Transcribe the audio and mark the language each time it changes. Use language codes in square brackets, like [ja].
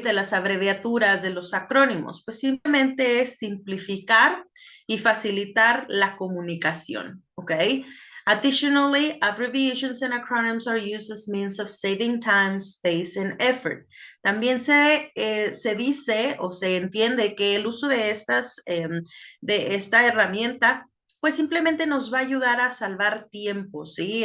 [es] De las abreviaturas, de los acrónimos? Pues simplemente es simplificar y facilitar la comunicación, ¿ok? [en] Additionally, abbreviations and acronyms are used as means of saving time, space, and effort. [es] También se dice o se entiende que el uso de esta herramienta pues simplemente nos va a ayudar a salvar tiempo, ¿sí?